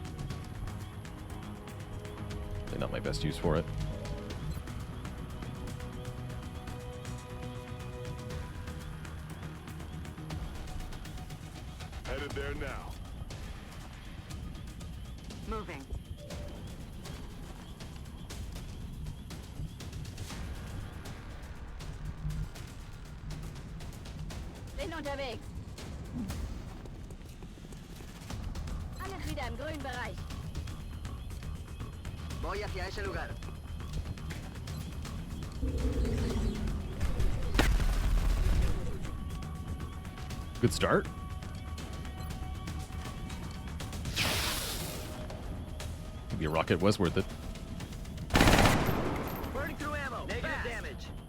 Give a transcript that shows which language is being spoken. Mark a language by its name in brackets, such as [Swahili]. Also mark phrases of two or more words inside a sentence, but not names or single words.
[English] Not my best use for it. Headed there now. Moving. [German] Bin unterwegs. Alles wieder im grünen Bereich. [Spanish] Voy hacia ese lugar. [English] Good start. Maybe a rocket was worth it. Burning through ammo. Negative damage.